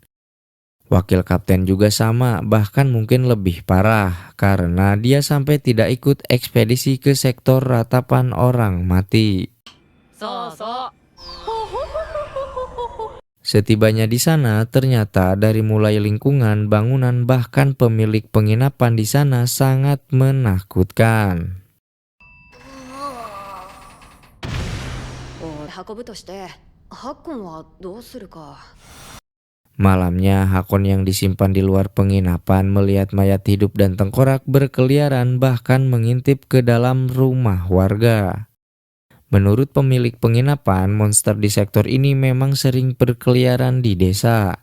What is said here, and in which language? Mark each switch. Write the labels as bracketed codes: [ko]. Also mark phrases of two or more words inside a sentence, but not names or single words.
[id] Wakil kapten juga sama, bahkan mungkin lebih parah, karena dia sampai tidak ikut ekspedisi ke sektor ratapan orang mati. Setibanya di sana, ternyata dari mulai lingkungan, bangunan, bahkan pemilik penginapan di sana sangat menakutkan. [ja] 運ぶとしてハッコンはどうするか。 [id] Malamnya, Hakon yang disimpan di luar penginapan melihat mayat hidup dan tengkorak berkeliaran bahkan mengintip ke dalam rumah warga. Menurut pemilik penginapan, monster di sektor ini memang sering berkeliaran di desa.